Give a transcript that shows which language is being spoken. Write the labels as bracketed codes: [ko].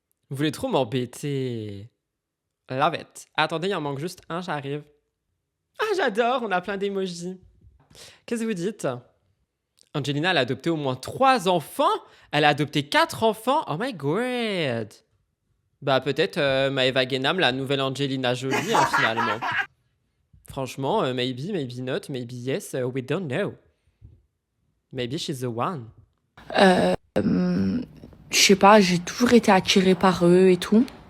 [fr] Vous voulez trop m'embêter. [en] Love it. [fr] Attendez, il en manque juste un, j'arrive. Ah, j'adore. On a plein d'émojis. Qu'est-ce que vous dites? Angelina, elle a adopté au moins 3 enfants. Elle a adopté 4 enfants. [en] Oh my god. [fr] Bah peut-être Maëva Genam, la nouvelle Angelina Jolie, hein, finalement. [en] Franchement, maybe, maybe not, maybe yes, we don't know. Maybe she's the one. [fr] Je sais pas, j'ai toujours été attirée par eux et tout.